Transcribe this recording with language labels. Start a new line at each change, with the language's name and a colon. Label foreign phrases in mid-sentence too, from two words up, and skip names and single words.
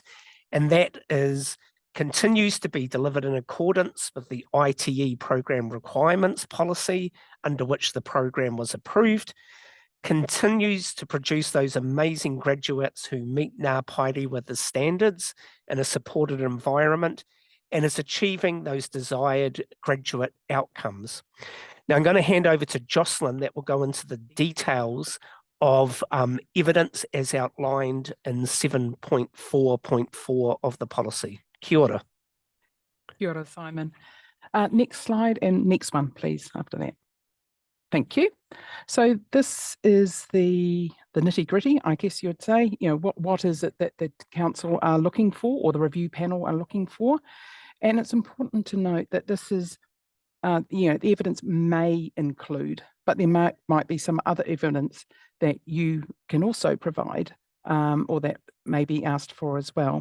English: And that is, continues to be delivered in accordance with the ITE program requirements policy under which the program was approved, continues to produce those amazing graduates who meet Ngā Pairi with the standards in a supported environment, and is achieving those desired graduate outcomes. Now I'm going to hand over to Jocelyn that will go into the details of evidence as outlined in 7.4.4 of the policy.
Māori: Kia ora. Kia ora, Simon.
English: Next slide and next one, please, after that. Thank you. So this is the nitty-gritty, I guess you'd say. You know, what is it that the council are looking for, or the review panel are looking for? And it's important to note that this is, you know, the evidence may include, but there might be some other evidence that you can also provide, or that may be asked for as well.